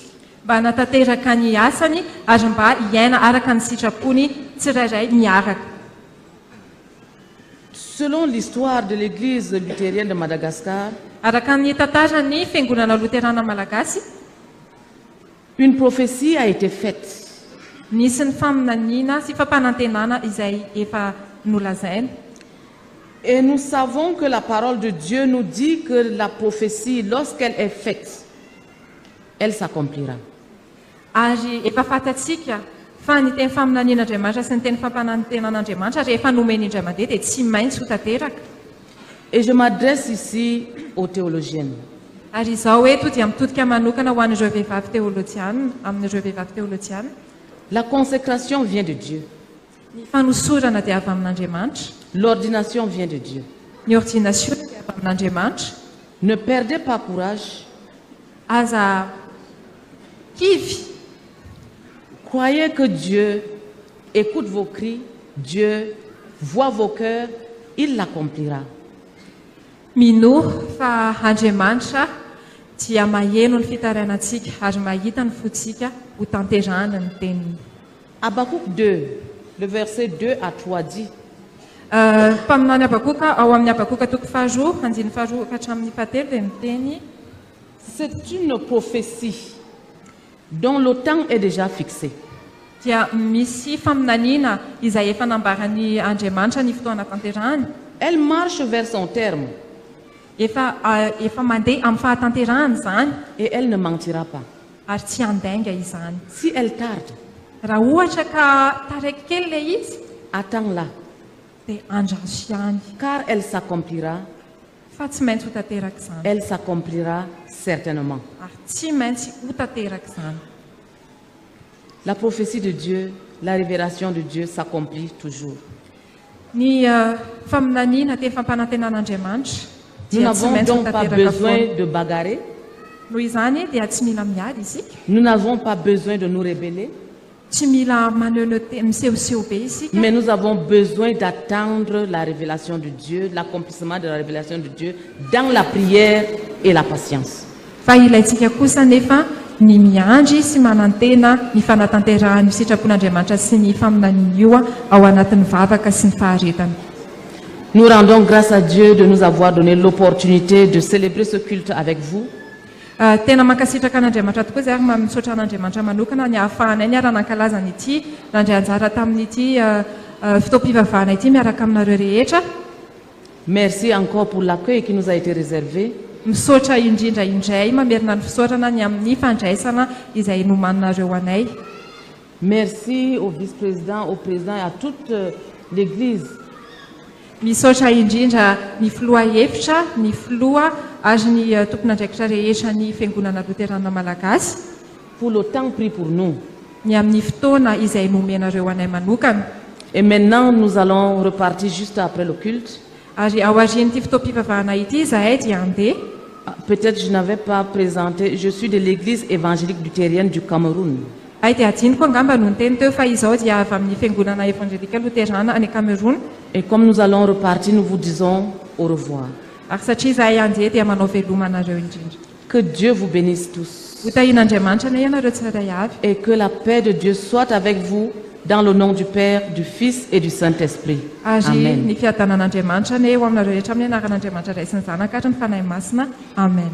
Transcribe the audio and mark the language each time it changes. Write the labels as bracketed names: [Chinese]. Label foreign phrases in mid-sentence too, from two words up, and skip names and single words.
[Malagasy] mba hanatanteraka ny asany ary mba hiaina araka ny sitrapony tsirairay miaraka. [French] Selon l'histoire de l'église luthérienne de Madagascar, [Malagasy] araka ny tantarany fiangonana loterana malagasy, [French] une prophétie a été faite. [Malagasy] Nisy ny faminaniana sy fampanantenana izay efa nolazaina. [French] Et nous savons que la parole de Dieu nous dit que la prophétie, lorsqu'elle est faite, elle s'accomplira. [Malagasy] Ary efa fantatsika fa ny teny faminanian'Andriamanitra sy ny teny fampanantenan'Andriamanitra rehefa nomeny indray mandeha dia tsy maintsy ho tanteraka. [French] Et je m'adresse ici aux théologiennes. [Malagasy] Ary izao eto dia mitodika manokana ho an'ireo vehivavy teolojiana, amin'ireo vehivavy teolojiana. [French] La consécration vient de Dieu. [Malagasy] Ny fanosorana dia avy amin'Andriamanitra. [French] L'ordination vient de Dieu. [Malagasy] Ny ordination dia avy amin'Andriamanitra. [French] Ne perdez pas courage. [Malagasy] Aza kivy. [French] Croyez que Dieu écoute vos cris, Dieu voit vos cœurs, il l'accomplira. [Malagasy] Minoa fa Andriamanitra dia maheno ny fitarainantsika ary mahita ny fotsika ho tanterahana ny teniny. [French] Habakkuk 2, le verset 2 à 3 dit. [Malagasy] Mpaminany Habakuka ao amin'ny Habakuka toko faharoa andiny faharoa ka hatramin'ny fahatelo dia miteny. [French] C'est une prophétie dont le temps est déjà fixé. [Malagasy] Dia misy faminaniana izay efa nambarany Andriamanitra ny fotoana tanterahany. [French] Elle marche vers son terme. [Malagasy] Efa mandeha amin'ny fahatanterahany zany. [French] Et elle ne mentira pas. [Malagasy] Ary tsy handainga izany. [French] Si elle tarde, [Malagasy] raha ohatra ka taraiky kely ilay izy, [French] attends-la. [Malagasy] Dia andraso ihany. [French] Car elle s'accomplira. [Malagasy] Fa tsy maintsy ho tanteraka izany. [French] Elle s'accomplira certainement. [Malagasy] Ary tsy maintsy ho tanteraka izany. [French] La prophétie de Dieu, la révélation de Dieu s'accomplit toujours. [Malagasy] Ny faminaniana teny fampanantenan'Andriamanitra. [French] Nous n'avons donc pas besoin de bagarrer. [Malagasy] Noho izany dia tsy mila miady isika. [French] Nous n'avons pas besoin de nous rebeller. [Malagasy] Tsy mila maneho misehoseho be isika. [French] Mais nous avons besoin d'attendre la révélation de Dieu, l'accomplissement de la révélation de Dieu dans la prière et la patience. [Malagasy] Fa ilaitsika kosa nefa ny miandry sy manantena ny fanatanterahany sitrapon'Andriamanitra sy ny faminaniana io ao anatin'ny vavaka sy ny faharetana. [French] Nous rendons grâce à Dieu de nous avoir donné l'opportunité de célébrer ce culte avec vous. [Malagasy] Tena mankasitraka an'Andriamanitra tokoa izay ary misaotra an'Andriamanitra manokana ny ahafahanay ny ara-nankalazana ity nandray anjara tamin'ity fitaom-pivavahana ity miaraka aminareo rehetra. [French] Merci encore pour l'accueil qui nous a été réservé. [Malagasy] Misaotra indrindra indray mamerina ny fisaorana ny amin'ny fandraisana izay nomaninareo anay. [French] Merci au vice-président, au président et à toute l'église. [Malagasy] Misaotra indrindra ny filoha efitra, ny filoha ary ny tompon'andraikitra rehetra ny fiangonana loterana malagasy. [French] Pour le temps pris pour nous. [Malagasy] Ny amin'ny fotoana izay nomenareo anay manokana. [French] Et maintenant nous allons repartir juste après le culte. [Malagasy] Ary ao aorian'ity fitaom-pivavahana ity zahay dia handeha. [French] Peut-être je n'avais pas présenté, je suis de l'église évangélique luthérienne du Cameroun. [Malagasy] Ay dia adiniko angamba no niteny teo fa izao dia avy amin'ny fiangonana evangelika loterana any Cameroun. [French] Et comme nous allons repartir, nous vous disons au revoir. [Malagasy] Ary satria zahay handeha dia manao velomanareo indrindra. [French] Que Dieu vous bénisse tous. [Malagasy] Hotahin'Andriamanitra na ianareo tsirairay avy. [French] Et que la paix de Dieu soit avec vous dans le nom du Père, du Fils et du Saint-Esprit. [Malagasy] Ary ny fiadanan'Andriamanitra ne eo aminareo rehetra amin'ny anaran'Andriamanitra Ray sy ny Zanaka ary ny fanahy masina. Amen.